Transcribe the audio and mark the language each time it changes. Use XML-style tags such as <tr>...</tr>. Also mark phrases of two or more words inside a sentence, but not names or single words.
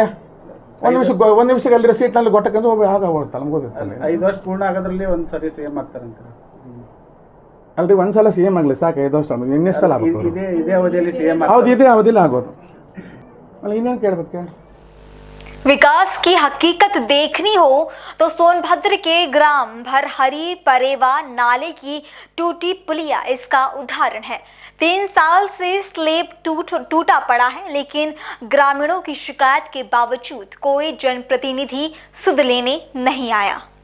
<kn>ಒಂದು ನಿಮಿಷಕ್ಕೆ ಅಲ್ಲಿರೋ ಸೀಟ್ನಲ್ಲಿ ಗೊಟ್ಟಕ್ಕಂದ್ರೆ ಆಗ ಹೋಗ್ತಲ್ಲ, ನಮ್ಗೆ ಗೊತ್ತಿರ್ತಲ್ಲ. 5 ವರ್ಷ ಪೂರ್ಣ ಆಗೋದ್ರಲ್ಲಿ ಒಂದ್ಸರಿ CM ಆಗ್ತಾರಂತ ಅಲ್ರಿ? ಒಂದ್ಸಲ CM ಆಗಲಿ ಸಾಕು, 5 ವರ್ಷ ಇನ್ನೆಷ್ಟು ಸಲ ಆಗ್ಬೋದು? ಇದೇ ಅವಧಿಯಲ್ಲಿ CM ಹೌದು, ಇದೇ ಅವಧಿಯಲ್ಲಿ ಆಗೋದು. ಅಲ್ಲ ಇನ್ನೇನು ಕೇಳ್ಬೇಕು?</kn> <hi>विकास की हकीकत देखनी हो तो सोनभद्र के ग्राम भरहरी परेवा नाले की टूटी पुलिया इसका उदाहरण है। 3 साल से स्लेब टूटा पड़ा है, लेकिन ग्रामीणों की शिकायत के बावजूद कोई जनप्रतिनिधि सुध लेने नहीं आया।</hi>